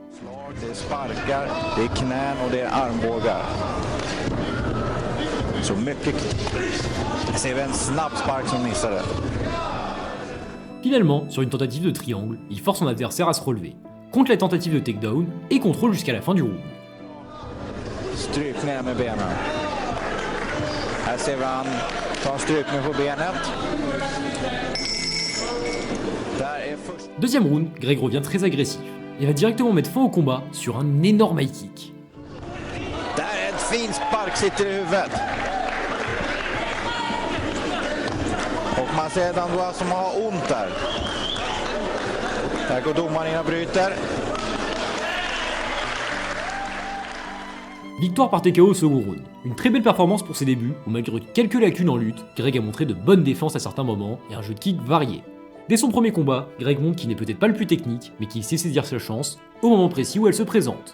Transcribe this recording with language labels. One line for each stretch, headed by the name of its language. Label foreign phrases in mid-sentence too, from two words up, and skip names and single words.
French: Finalement, sur une tentative de triangle, il force son adversaire à se relever, contre la tentative de takedown et contrôle jusqu'à la fin du round. Deuxième round, Greg revient très agressif et va directement mettre fin au combat sur un énorme high kick.
Swedish: Man ser Dandois som har ont där. Där går domaren in och bryter.
French: Victoire par TKO au second round. Une très belle performance pour ses débuts, où malgré quelques lacunes en lutte, Greg a montré de bonnes défenses à certains moments et un jeu de kick varié. Dès son premier combat, Greg montre qu'il n'est peut-être pas le plus technique, mais qu'il sait saisir sa chance au moment précis où elle se présente.